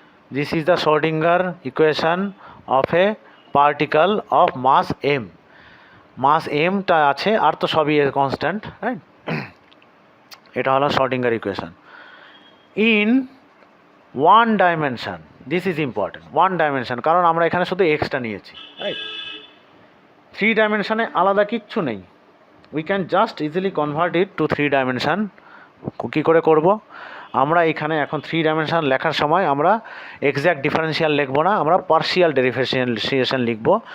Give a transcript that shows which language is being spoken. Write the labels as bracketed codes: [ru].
[en] This is the Schrodinger equation of a particle of mass m. [bn] mass m টা আছে, আর তো সবই constant, right. এটা হলো [en] Schrodinger equation in one dimension. This is important, [bn] one dimension, কারণ আমরা এখানে শুধু এক্সটা নিয়েছি, রাইট। 3 ডাইমেনশনে আলাদা কিচ্ছু নেই, [en] We can just easily convert it to 3 dimension. [bn] কী করে করব, আমরা এখানে এখন 3 ডাইমেনশন লেখার সময় আমরা এক্স্যাক্ট ডিফারেন্সিয়াল লিখব না, আমরা পার্শিয়াল ডেরিভেশন লিখব।